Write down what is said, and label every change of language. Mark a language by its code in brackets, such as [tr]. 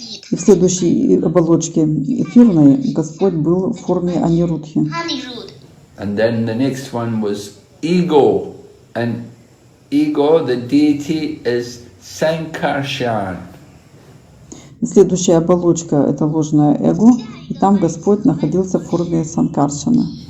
[ru] И в следующей оболочке эфирной Господь был в форме Анирудхи. [en] And then the next one was ego. And ego, the deity is Sankarshan. [ru] Следующая оболочка — это ложное эго, и там Господь находился в форме Санкаршана.